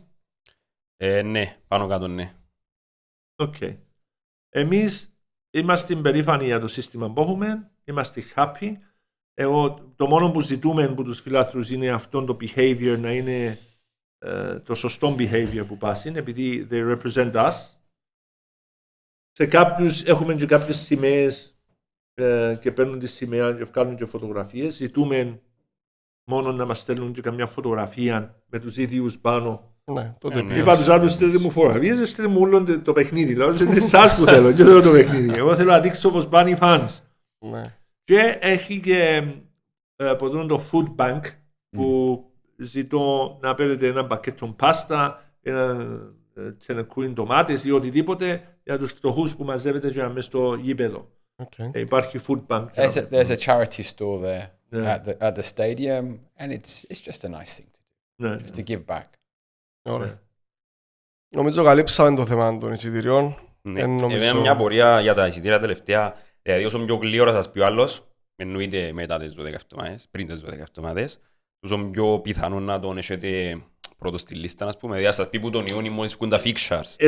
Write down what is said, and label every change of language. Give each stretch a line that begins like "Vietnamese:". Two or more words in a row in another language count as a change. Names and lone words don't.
Greek: Ναι, πάνω κάτω ναι. Εμείς είμαστε περήφανοι για το σύστημα που έχουμε, είμαστε happy. Το μόνο που ζητούμε από τους φιλάθλους είναι αυτό το behavior να είναι το σωστό behavior που πάσει, επειδή
English: they represent us.
Greek: Σε κάποιους έχουμε και κάποιες σημαίες και παίρνουν τη σημαία και βγάλουν και φωτογραφίες. Ζητούμε μόνο να μας στέλνουν και καμιά φωτογραφία με τους ίδιους πάνω. Ναι, τότε είπα τους άλλους, στέλνουν μου φωτογραφίες, στέλνουν μου όλο το παιχνίδι. Λέω, είναι εσάς που θέλω, και θέλω το παιχνίδι. Εγώ θέλω να δείξω πως πάνε οι φανς. Και έχει και από το
English: food bank
Greek: που ζητώ να παίρνετε ένα πακέτο πάστα, ένα τσενεκούιν ντομάτες ή οτιδήποτε για τους φτωχούς που μαζεύετε και μέσα στο γήπεδο. Υπάρχει
English: food bank. There's a charity store there at the stadium, and it's just a nice thing to do, just to give back.
Greek: Ωραία. Νομίζω καλύψαμε το θέμα των εισιτηριών. Εμένα μια πορεία για τα εισιτήρια τελευταία, δηλαδή όσο πιο γλύωρα σας πει ο άλλος, εννοείται μετά τις 12 εβδομάδες, πριν τις 12 εβδομάδες, τόσο πιο πιθανό να τον έχετε πρώτο στη λίστα, ας πούμε, δηλαδή σας πει που τον Ιούνιο μόλις βγουν τα fixtures.